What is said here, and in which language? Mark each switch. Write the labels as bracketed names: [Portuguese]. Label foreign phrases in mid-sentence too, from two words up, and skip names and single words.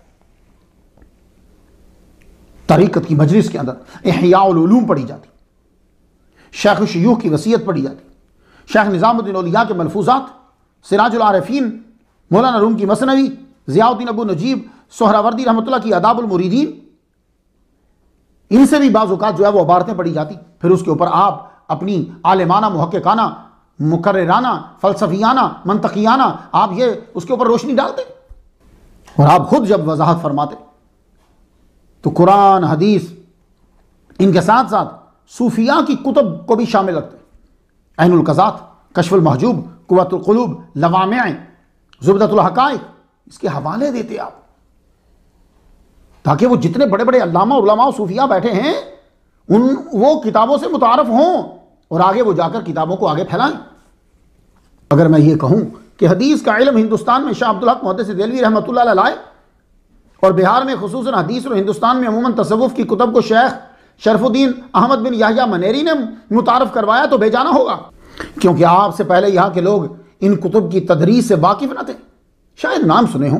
[Hindi] तरीक़त की मजलिस के अंदर इहयाउल उलूम पढ़ी जाती, शेख शयूख की वसीयत पढ़ी जाती, शेख निज़ामुद्दीन औलिया के मलफूजात, सिराजुल आरिफीन, मौलाना रूम की मसनवी, ज़ियाउद्दीन अबू नजीब सोहरावर्दी रहमतुल्लाह की आदाबुल मुरीदीन, इनसे भी बाज़ औक़ात जो है वो इबारतें पढ़ी जाती। फिर उसके ऊपर आप अपनी आलिमाना, मुहक्किकाना, मुकर्रिराना, फ़लसफ़ियाना, मंतक़ियाना आप ये उसके ऊपर रोशनी डालते। और आप खुद जब वज़ाहत फरमाते तो कुरान, हदीस, इनके साथ साथ सूफिया की कुतुब को भी शामिल रखते। ऐनुल क़ज़ात, कश्फुल महजूब, कुव्वतुल क़ुलूब, लवामिअ, ज़ुबदतुल हक़ाइक़, इसके हवाले देते आप, ताकि वो जितने बड़े बड़े अल्लामा उलमा सूफिया बैठे हैं वो किताबों से मुतारफ़ हों और आगे वो जाकर किताबों को आगे फैलाएं। अगर मैं ये कहूँ कि हदीस का इल्म हिंदुस्तान में शाह अब्दुल हक मुहद्दिस देलवी रहमतुल्लाह अलैह लाए और बिहार में खुसूसन हदीस और हिंदुस्तान में अमूमन तसव्वुफ़ की कुतुब को शेख शरफुद्दीन अहमद बिन याह्या मनेरी ने मुतारफ़ करवाया, तो बेजाना होगा, क्योंकि आपसे पहले यहाँ के लोग इन कुतुब की तदरीस से वाकिफ़ न थे, शायद नाम सुने हों।